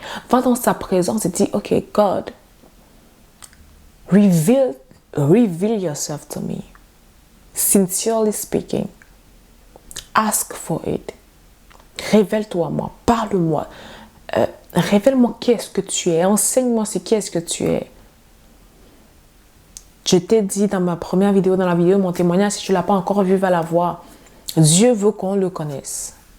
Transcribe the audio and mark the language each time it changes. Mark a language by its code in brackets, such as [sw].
[fr] Va dans sa présence et dis, ok, [en] God, reveal yourself to me. Sincerely speaking, ask for it. [fr] Révèle-toi à moi, parle-moi. Révèle-moi qui est-ce que tu es. Enseigne-moi qui est-ce que tu es. Je t'ai dit dans ma première vidéo, dans la vidéo de mon témoignage, si tu ne l'as pas encore vu, va la voir. Dieu veut qu'on le connaisse.